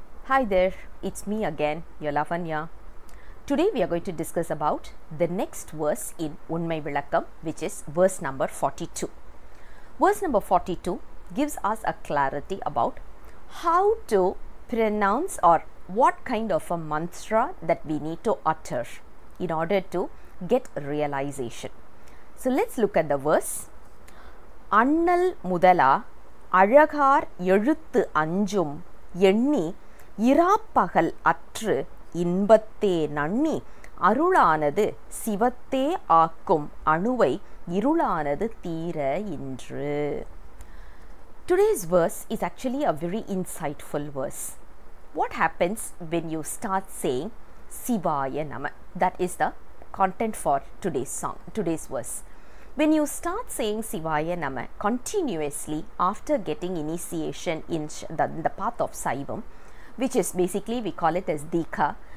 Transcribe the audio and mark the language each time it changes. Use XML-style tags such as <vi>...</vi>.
<en>Hi there, it's me again, your Lavanya. Today we are going to discuss about the next verse in Unmai vilakkam, which is verse number 42. Verse number 42 gives us a clarity about how to pronounce or what kind of a mantra that we need to utter in order to get realization. So let's look at the verse.</en> <ta>Annal mudala அழகார் எழுத்து 5 எண்ணி இராப்பகல் அற்று இன்பத்தே நன்னி அருளானது சிவத்தே ஆக்கும் அணுவை இருளானது தீர இன்று.</ta> <en>Today's verse is actually a very insightful verse. What happens when you start saying Sivaya Nama? That is the content for today's verse. When you start saying Sivaya Nama continuously after getting initiation in the path of Saivam, which is basically we call it as Dikha.</en>